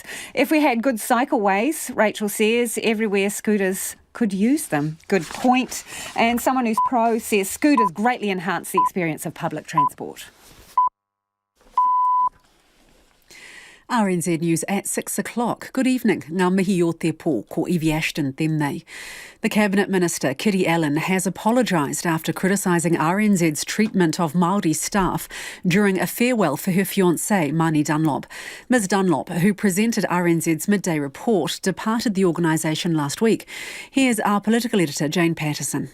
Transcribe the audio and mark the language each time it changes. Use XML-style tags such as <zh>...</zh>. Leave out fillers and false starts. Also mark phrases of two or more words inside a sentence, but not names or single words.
<en>If we had good cycleways, Rachel says, everywhere scooters could use them. Good point. And someone who's pro says scooters greatly enhance the experience of public transport. RNZ News at 6 o'clock. Good evening.</en> <mi>Ngā mihi o te pō, ko Evie Ashton tēnei.</mi> <en>The Cabinet Minister, Kiri Allan, has apologised after criticising RNZ's treatment of Māori staff during a farewell for her fiancé, Mani Dunlop. Ms Dunlop, who presented RNZ's midday report, departed the organisation last week. Here's our political editor, Jane Patterson.</en>